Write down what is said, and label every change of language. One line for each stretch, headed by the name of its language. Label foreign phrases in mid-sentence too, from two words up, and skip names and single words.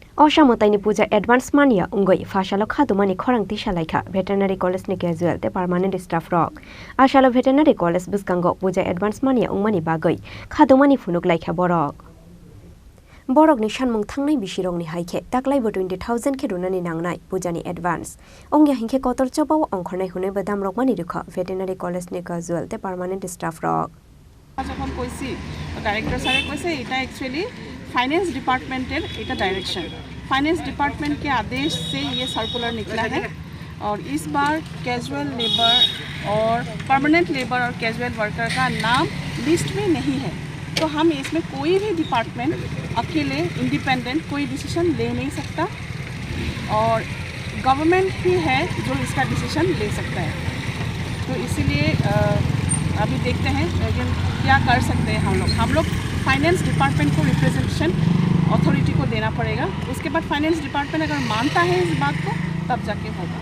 Kok Borok: Oshamotani puja advance mania ungoi fashalo khadumani khorang tisha laika
English: veterinary college
Kok Borok: ni casual te
English: permanent staff
Kok Borok: rock ashalo
English: veterinary college
Kok Borok: buskango puja advance mania ungmani bagoi khadumani funuk laika borok ni shanmung thangnai bisirong ni haike taklai bo 20000 ke runani nangnai pujani advance ongya hingke kotor chabaw ongkhornai hunai badam rokmani rukha
English: veterinary college
Kok Borok: ni casual te
English: permanent staff
Kok Borok: rock
Bangla: যখন কইছি ডাইরেক্টর স্যারে কইছে এটা
English: actually finance departmenter
Hindi: এটা
English: direction finance department
Hindi: के आदेश से ये सर्कुलर निकला है और इस बार
English: casual labour
Hindi: और
English: permanent labour
Hindi: और
English: casual worker
Hindi: का नाम लिस्ट में नहीं है तो हम इसमें कोई भी डिपार्टमेंट अकेले इंडिपेंडेंट कोई डिसीजन ले नहीं सकता और गवर्नमेंट ही है जो इसका डिसीजन ले सकता है तो इसीलिए अभी देखते हैं लेकिन क्या कर सकते हैं हम लोग
English: finance department
Hindi: को
English: representation authority
Hindi: को देना पड़ेगा उसके बाद
English: finance department
Hindi: अगर मानता है इस बात को तब जाके होगा